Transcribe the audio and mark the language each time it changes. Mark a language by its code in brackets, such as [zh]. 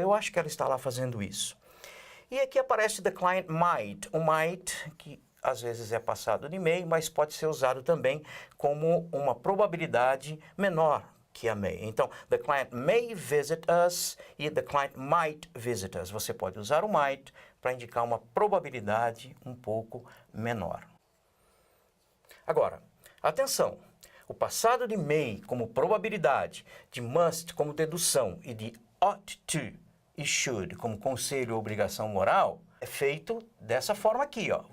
[pt] Eu acho que ela está lá fazendo isso. E aqui aparece [en] the client might. [pt] O might, que às vezes é passado de may, mas pode ser usado também como uma probabilidade menor que a may. [en] Então, the client may visit us e the client might visit us. [pt] Você pode usar o might para indicar uma probabilidade um pouco menor. Agora, atenção. O passado de may como probabilidade, de must como dedução e de ought to e should como conselho ou obrigação moral é feito dessa forma aqui, ó.